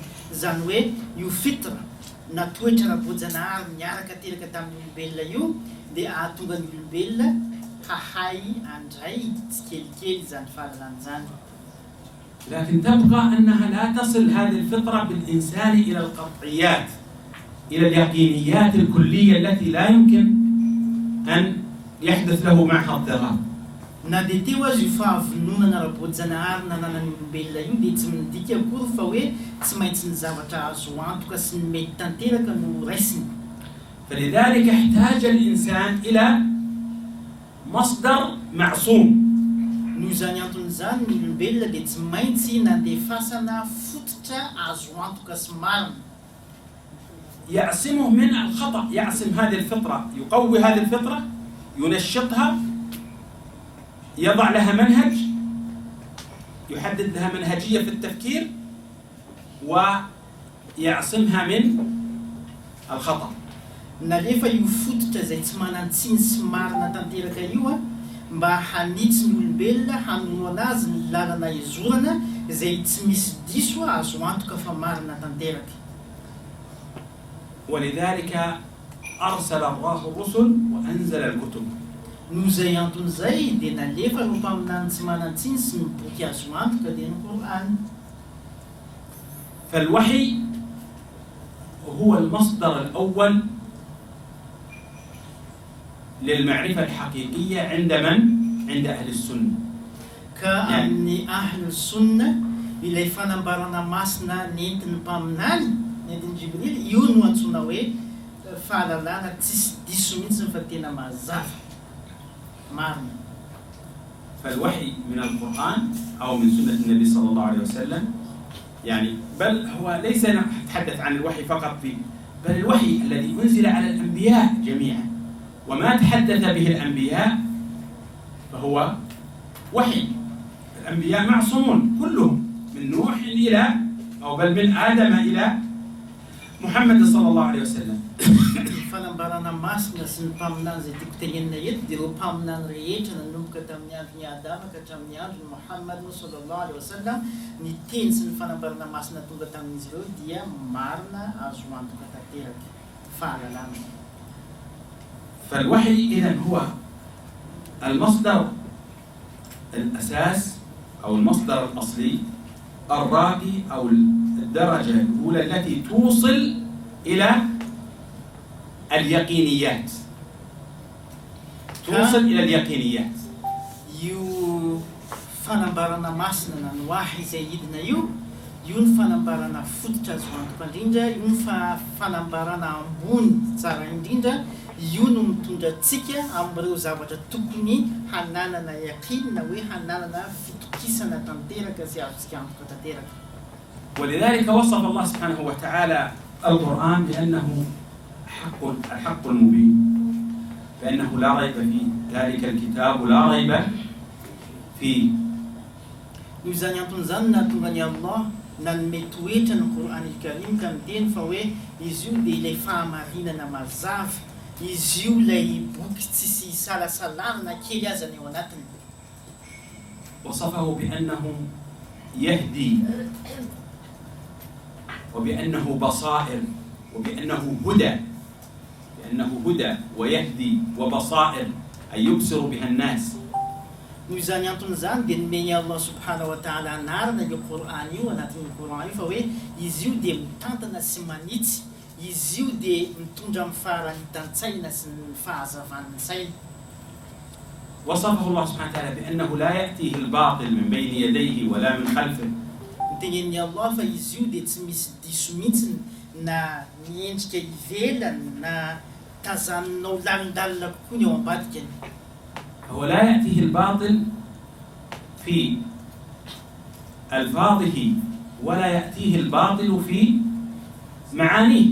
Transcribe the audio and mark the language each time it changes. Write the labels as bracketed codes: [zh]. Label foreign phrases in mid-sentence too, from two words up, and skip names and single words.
[mg] Zany hoe io fitra na toetra ara-bojanahary miaraka teraka tamin'ny olombelona io dia ahatonga ny olombelona hahay andray tsikelikely zany fahalalana zany. [ar] لكن تبقى أنها لا تصل هذه الفطرة بالإنسان إلى القطعيات، إلى اليقينيات الكلية التي لا يمكن أن يحدث له معها اضطراب. [mg] Na dia teo azy io fahavononana ara-bojanahary nananany olombelona io dia tsy midika akory fa hoe tsy maintsy ny zavatra azo antoka sy ny mety tanteraka no raisiny. [ar] فلذلك احتاج الإنسان إلى مصدر معصوم. [mg] Noho izany anton'izany ny olombelona dia tsy maintsy nandefasana fototra azo antoka sy marina. [ar] يعصمه من الخطأ، يعصم هذه الفطرة، يقوي هذه الفطرة، ينشطها، يضع لها منهج، يحدد لها منهجية في التفكير، ويعصمها من الخطأ. [mg] na rehefa io fototra zay tsy manan-tsiny sy marina tanteraka io a mba hanitsy ny olombelona hanono anazy ny lalana izorana izay tsy misy diso azo antoka fa marina tanteraka. [ar] ولذلك أرسل الله الرسل وأنزل الكتب. [mg] noho izay antony izay dia nalefa ireo mpaminany tsy manan-tsiny sy ny boky azo antoka dia ny Qur'an. [ar] فالوحي هو المصدر الأول للمعرفة الحقيقية عند من؟ عند أهل السنة. كأني أهل السنة إلى فنبرنا [mg] masina nentin'ny mpaminany nentin'ny Jibril io no antsoina hoe fahalalana tsisy diso mihitsy fa tena mazava marina. [ar] فالوحي من القرآن أو من سنة النبي صلى الله عليه وسلم، يعني بل هو ليس نتحدث عن الوحي فقط فيه، بل الوحي الذي أنزل على الأنبياء جميعا وما تحدث به الأنبياء فهو وحي. الأنبياء معصومون كلهم من نوح إلى أو بل من آدم إلى محمد صلى الله عليه وسلم. [mg] fanambarana masina sy ny mpaminany zay tiako tenenina eto dia ireo mpaminany rehetra nanomboka tamin'ny andron'ny Adama ka hatramin'ny andron'ny Muhammad [ar] صلى الله عليه وسلم, [mg] ny teny sy ny fanambarana masina tonga tamin'izy ireo dia marina azo antoka tanteraka fahalalana. [ar] فالوحي إذن هو المصدر الأساس أو المصدر الأصلي الراقي أو الدرجة الأولى التي توصل إلى اليقينيات، توصل إلى اليقينيات. [mg] io fanambarana masina na ny wahy izay hidina io ny fanambarana fototra azo antoka indrindra, io ny fanambarana ambony tsara indrindra, io no mitondra antsika amin'ireo zavatra tokony hananana yaqin na hoe hananana fitokisana tanteraka izay azontsika antoka tanteraka. [ar] ولذلك وصف الله سبحانه وتعالى القرآن بأنه الحق المبين، بأنه لا ريب فيه، ذلك الكتاب لا ريب فيه. [mg] noho izany antony izany nahatonga ny Allah nanome toetra ny Qur'an al-Karim ka miteny fa hoe izy io dia ilay fahamarinana mazava, izy io ilay boky tsisy salasalana kely aza ny ao anatiny. [ar] وصفه بأنه يهدي وبأنه بصائر وبأنه هدى، بأنه هدى ويهدي وبصائر أي يبصر بها الناس. [mg] noho izany antony izany dia nomeny Allah [ar] سبحانه وتعالى [mg] anarana io Qur'an io anatin'ny Qur'an io fa hoe izy io dia mitantana sy manitsy, izy io dia mitondra amin'ny faharahitan-tsaina sy ny fahazavan'ny saina. [ar] وصفه الله سبحانه وتعالى بأنه لا يأتيه الباطل من بين يديه ولا من خلفه. [mg] Tenenin'ny Allah fa izy io dia tsy misy diso mihitsy na miendrika ivelany na tazaninao lalindalina kokoa ny ao ambadikany. [ar] فهو لا يأتيه الباطل في ألفاظه ولا يأتيه الباطل في معانيه.